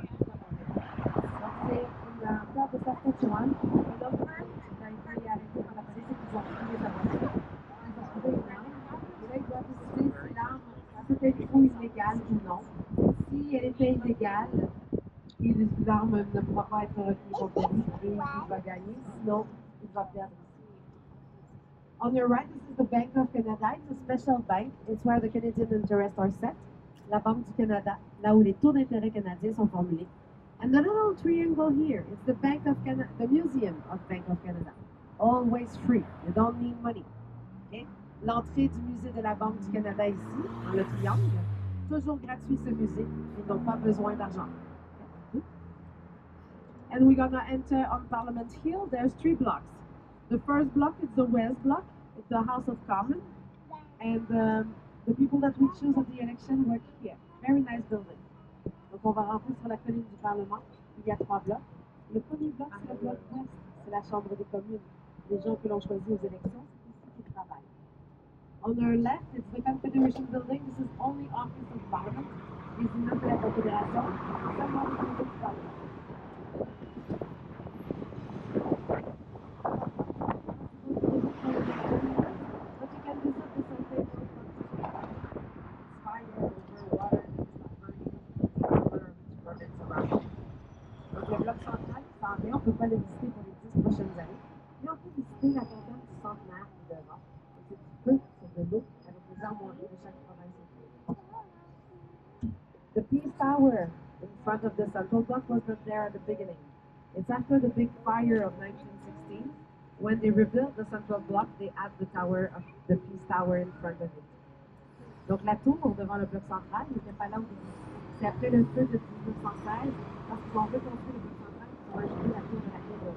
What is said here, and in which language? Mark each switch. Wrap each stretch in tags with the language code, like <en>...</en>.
<fr>De Saskatchewan, un homme qui a été arrêté par la police et qu'ils ont trouvé sa voiture. Ils ont trouvé une arme. Et là, ils doivent décider si l'arme, c'était une fouille illégale ou non. Si elle était illégale, l'arme ne pourra pas être retenue contre lui et il va gagner. Sinon, il va perdre.</fr> <en>On your right, this is the Bank of Canada. It's a special bank. It's where the Canadian interests are set.</en> <fr>La Banque du Canada, là où les taux d'intérêt canadiens sont formulés.</fr> <en>And the little triangle here is the Bank of Canada, the Museum of Bank of Canada. Always free. You don't need money. Okay?</en> <fr>L'entrée du musée de la Banque du Canada ici, dans le triangle, toujours gratuit ce musée. Ils n'ont pas besoin d'argent.</fr> <en>Okay? And we're gonna enter on Parliament Hill. There's 3 blocks. The first block is the West block. It's the House of Commons. And the people that we choose at the election work here. Very nice building.</en> <fr>Donc, on va rentrer sur la colline du Parlement. Il y a 3 blocs. Le premier bloc, c'est le bloc ouest. C'est la Chambre des communes. Les gens que l'on choisit aux élections, c'est ici qu'ils travaillent.</fr> <en>On our left, it's the Confederation Building. This is only Office of Parliament.</en> <fr>Les immeubles de la Confédération. Seulement les immeubles du Parlement.</fr> <en>But you can visit the Sunday fire over water.</en> <fr>Donc, le bloc central, on ne peut pas le visiter pour les 10 prochaines années. Mais on peut visiter la caserne du centenaire qui est devant. C'est du feu sur de l'eau avec les armoiries de chaque province.</fr> <en>The Peace Tower in front of the central block was not there at the beginning. It's after the big fire of 1916. When they rebuilt the central block, they add the tower of the Peace Tower in front of it.</en> <fr>Donc la tour devant le bloc central n'était pas là au début. C'est après le feu de 1916, parce qu'ils ont reconstruit le bloc central, ils ont ajouté la tour de la</fr>